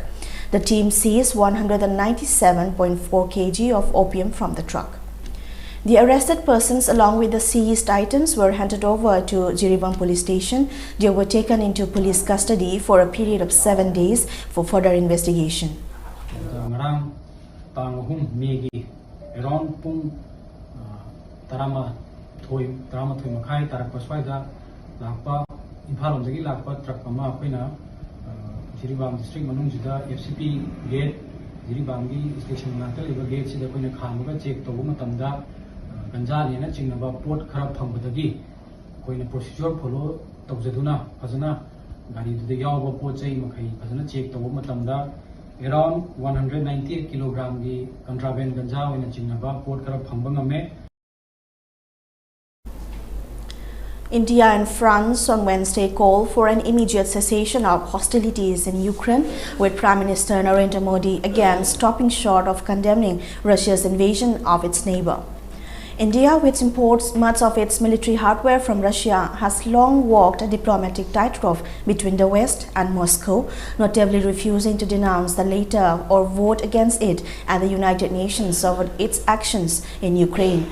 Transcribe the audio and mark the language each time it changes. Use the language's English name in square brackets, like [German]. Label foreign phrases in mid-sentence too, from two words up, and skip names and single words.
[English] The team seized 197.4 kg of opium from the truck. The arrested persons along with the seized items were handed over to Jiribam Police Station. They were taken into police custody for a period of 7 days for further investigation. [Manipuri] Jiribam district manungsida [English] FCP gate [Manipuri] Jiribam gi station manakta leba gate sida koina khamaga check tobu matamda ganja lena chingnaba port khara phambadagi koina [English] procedure follow [Manipuri] tawjaduna fazana gari du yawa pochai makhai fazana check tobu matamda [English] around 198 kg [Manipuri] gi contraband ganja oina chingnaba port khara phambangame. [English] India and France on Wednesday called for an immediate cessation of hostilities in Ukraine, with Prime Minister Narendra Modi again stopping short of condemning Russia's invasion of its neighbor. India, which imports much of its military hardware from Russia, has long walked a diplomatic tightrope between the West and Moscow, notably refusing to denounce the latter or vote against it at the United Nations over its actions in Ukraine.